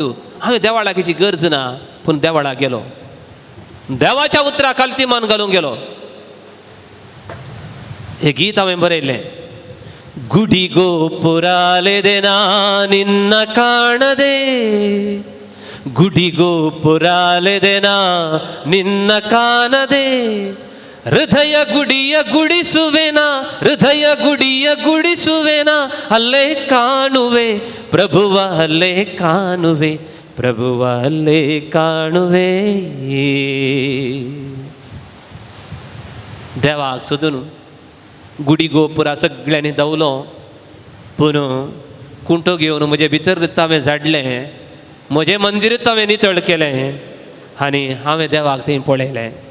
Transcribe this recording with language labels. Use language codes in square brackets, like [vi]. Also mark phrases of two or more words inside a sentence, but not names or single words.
[kok] हांवें देवाळाक हेची गरज ना, पूण देवाळाक गेलो, देवाच्या उतरा खालती मान घालूंक गेलो. हे गीत हांवें बरयलें. [kn] ಗುಡಿ ಗೋಪುರಾಲೆದೇನಾ ನಿನ್ನ ಕಾಣದೆ, ಗುಡಿ ಗೋಪುರಾಲೆದೇನಾ ನಿನ್ನ ಕಾಣದೆ, ಹೃದಯ ಗುಡಿಯ ಗುಡಿಸುವೆನ, ಹೃದಯ ಗುಡಿಯ ಗುಡಿಸುವೆನ, ಅಲ್ಲೇ ಕಾಣುವೆ ಪ್ರಭುವ, ಅಲ್ಲೇ ಕಾಣುವೆ ಪ್ರಭುವ, ಅಲ್ಲೇ ಕಾಣುವೆ. [kok] देवाक सोदून [kn] ಗುಡಿ ಗೋಪುರ [kok] सगळ्यांनी धांवलो, पूण कुंटो घेवन म्हजे भितर हांवें झाडलें, म्हजें मंदिरूच हांवें नितळ केलें आनी हांवें देवाक थंय पळयलें.